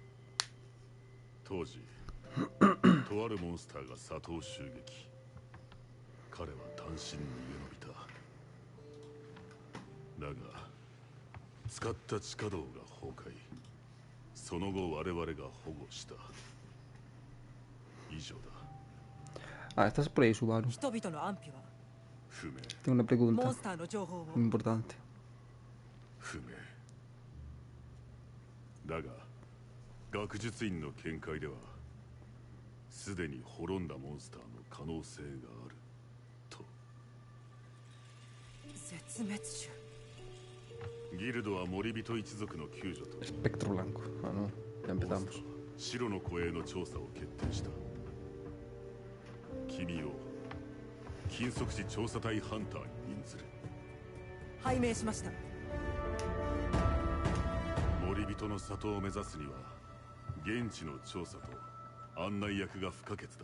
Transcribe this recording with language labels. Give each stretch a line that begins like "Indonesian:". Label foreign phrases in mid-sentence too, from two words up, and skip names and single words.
Japanese: 当時とあるモンスターが里を襲撃。彼は単身逃げ延びた。だが使った地下道が崩壊。その後我々が保護した。以上だ。
Spanish: Ah, estás por ahí, Subaru.
Japanese: 人々の安否は？不明。
Spanish: Tengo una
Japanese: モ
Spanish: pregunta
Japanese: ンスターの情報を？
Spanish: muy importante.
Japanese: 不明だが学術院の見解ではすでに滅んだモンスターの可能性があると。絶滅種。ギルドは森人一族の救助と
Spanish: Espectro blanco. Ah, no. Ya
Japanese: モン
Spanish: empezamos.
Japanese: スター白の護衛の調査を決定した。君を禁足地調査隊ハンターに任ずる。拝命しました。森人の里を目指すには現地の調査と案内役が不可欠だ。